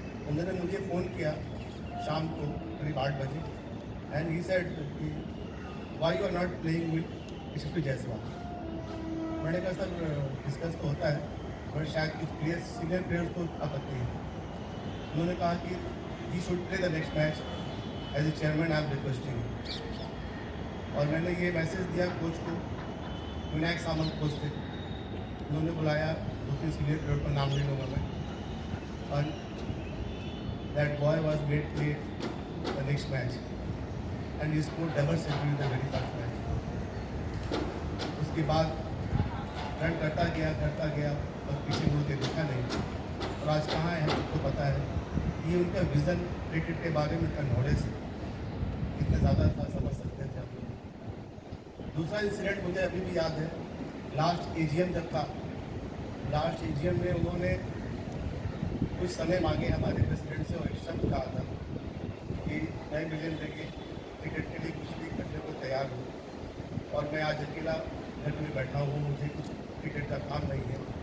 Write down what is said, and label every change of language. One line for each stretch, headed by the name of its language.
Hindi: उन्होंने मुझे फ़ोन किया शाम को करीब 8 बजे
English: And he said why you are not playing with Yashasvi Jaiswal.
Hindi: मैंने कहा सर डिस्कस तो होता है पर शायद कुछ प्लेयर्स सीनियर प्लेयर्स को आपत्ति है. उन्होंने कहा कि
English: He should play the next match as a chairman I am requesting.
Hindi: और मैंने ये मैसेज दिया कोच को. विनायक सामंत कोच थे, उन्होंने बुलाया 2-3 सीनियर प्लेयर का नाम ले लूँगा मैं, और
English: that boy was made play the next match and he scored double century in the very first match.
Hindi: उसके बाद रन करता गया और पीछे मुड़ के देखा नहीं और आज कहाँ है सबको पता है. ये उनका विज़न क्रिकेट के बारे में उनका नॉलेज इतना ज़्यादा था, समझ सकते थे आप लोग. दूसरा इंसिडेंट मुझे अभी भी याद है, लास्ट AGM जब था, लास्ट AGM में उन्होंने कुछ समय मांगे हमारे प्रेसिडेंट से और एक शब्द कहा था कि मैं मिलिंद रेगे क्रिकेट के लिए कुछ भी करने को तैयार हूँ और मैं आज अकेला घर में बैठा हूँ, मुझे कुछ क्रिकेट का काम नहीं है.